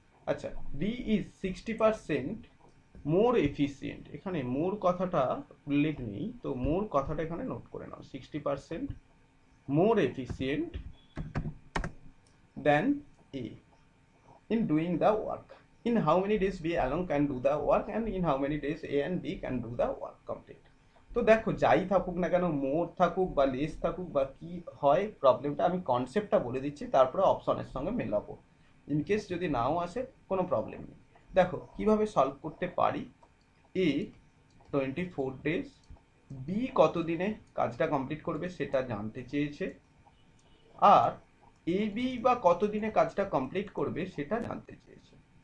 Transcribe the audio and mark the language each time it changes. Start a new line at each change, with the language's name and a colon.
English: আচ্ছা, B is 60% more efficient.
Bangla: এখানে মোর কথাটা উল্লেখ নেই, তো মোর কথাটা এখানে নোট করে নাও।
English: 60% more efficient than A in doing the work. In how many days B alone can do the work and in how many days A and B can do the work complete.
Bangla: তো দেখো যাই থাকুক না কেন, মোর থাকুক বা less থাকুক বা কি হয়, প্রবলেমটা আমি কনসেপ্টটা বলে দিচ্ছি, তারপরে অপশনের সঙ্গে মেলাবো। ইনকেস যদি নাও আসে কোনো প্রবলেম নেই। দেখো কিভাবে সলভ করতে পারি। এ 24 ডেজ, বি কত দিনে কাজটা কমপ্লিট করবে সেটা জানতে চেয়েছে, আর এ বি বা কতদিনে কাজটা কমপ্লিট করবে সেটা জানতে চেয়েছে।